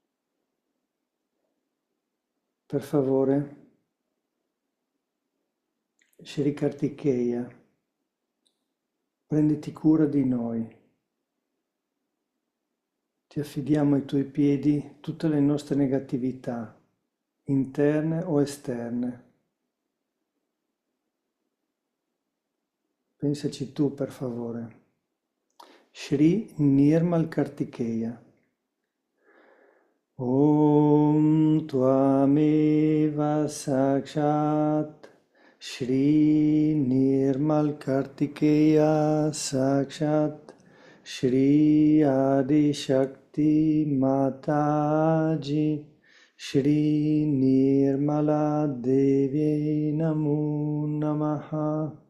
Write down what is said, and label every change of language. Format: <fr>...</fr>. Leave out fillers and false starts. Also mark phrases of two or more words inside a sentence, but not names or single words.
<it>Per favore, Sri Kartikeya, prenditi cura di noi. Ti affidiamo ai tuoi piedi tutte le nostre negatività, interne o esterne. Pensaci tu, per favore.</it> <sa>Shri Nirmal Kartikeya. ॐ त्वमेव साक्षात् श्री निर्मल कार्तिकेय साक्षात् श्री आदि शक्ति माताजी श्री निर्मला देवी नमो नमः.</sa>